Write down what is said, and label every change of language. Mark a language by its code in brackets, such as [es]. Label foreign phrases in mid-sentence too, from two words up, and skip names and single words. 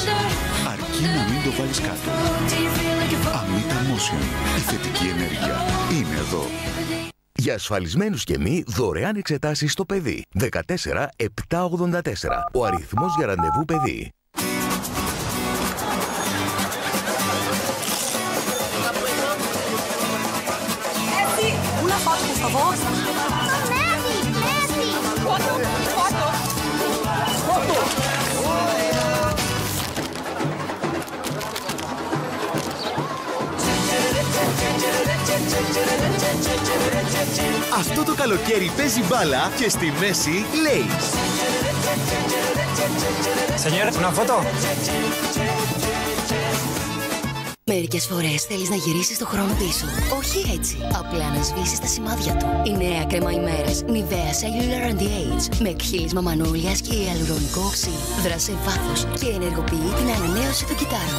[el] Αρκεί να μην το βάλεις κάτω. Amita Motion. Η θετική ενέργεια είναι εδώ. Για ασφαλισμένους και μη, δωρεάν εξετάσεις στο παιδί. 14 784. Ο αριθμός για ραντεβού παιδί. [es] Una foto, por favor. Foto, foto. Foto. [el] Αυτό το καλοκαίρι παίζει μπάλα και στη μέση Lay's. [es] Señor, una foto. [el] Μερικές φορές θέλεις να γυρίσεις το χρόνο πίσω. Όχι έτσι. Απλά να σβήσεις τα σημάδια του. Η νέα κρέμα ημέρας Nivea Cellular Anti-Age με εκχύλισμα μανόλιας και ιαλουρονικό οξύ. Δράσε βάθος και ενεργοποιεί την ανανέωση των κυτάρων.